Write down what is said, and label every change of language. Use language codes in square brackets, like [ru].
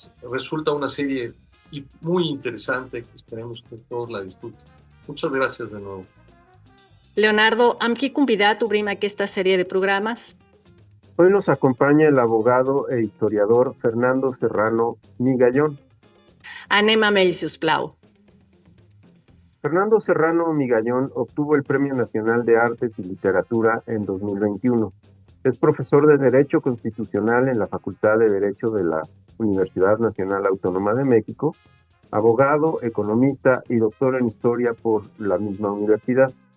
[es] Resulta una serie muy interesante que esperemos que todos la disfruten. Muchas gracias de nuevo. [ca] Leonardo, amb qui convidat obrim aquesta sèrie de programes? [es] Hoy nos acompaña el abogado e historiador Fernando Serrano Migallón. [ca] Anem amb ell, si us plau. [es] Fernando Serrano Migallón obtuvo el Premio Nacional de Artes y Literatura en 2021. Es profesor de Derecho Constitucional en la Facultad de Derecho de la Universidad Nacional Autónoma de México, abogado, economista y doctor en Historia por la misma universidad.